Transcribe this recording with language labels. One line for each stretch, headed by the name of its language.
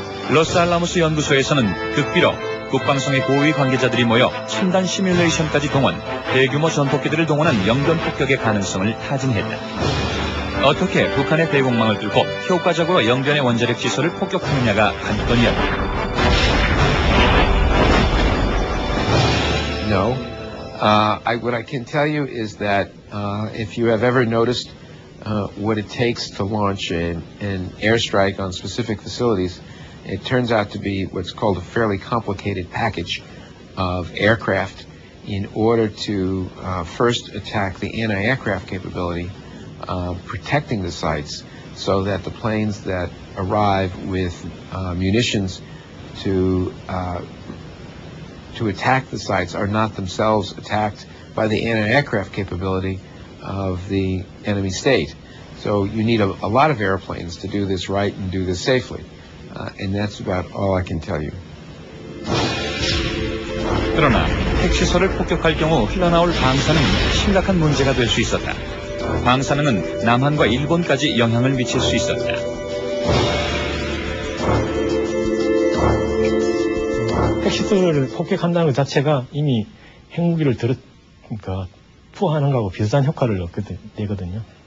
Korean: 로스알라모스 연구소에서는 극비로 국방성의 고위 관계자들이 모여 첨단 시뮬레이션까지 동원, 대규모 전폭기들을 동원한 영변 폭격의 가능성을 타진했다. 어떻게 북한의 대공망을 뚫고 효과적으로 영변의 원자력 시설을 폭격하느냐가 관건이었다.
English: No. What I can tell you is that if you have ever noticed what it takes to launch an airstrike on specific facilities, it turns out to be what's called a fairly complicated package of aircraft in order to first attack the anti-aircraft capability, protecting the sites so that the planes that arrive with munitions to attack the sites are not themselves attacked by the anti-aircraft capability of the enemy state. So you need a lot of airplanes to do this right and do this safely. And that's about all I can tell you.
Korean: 그러나 핵시설을 폭격할 경우 흘러나올 방사능은 심각한 문제가 될 수 있었다. 방사능은 남한과 일본까지 영향을 미칠 수 있었다. 핵시설을 폭격한다는 것 자체가 이미 핵무기를 그러니까 투하하는 거하고 비슷한 효과를 얻게 되거든요.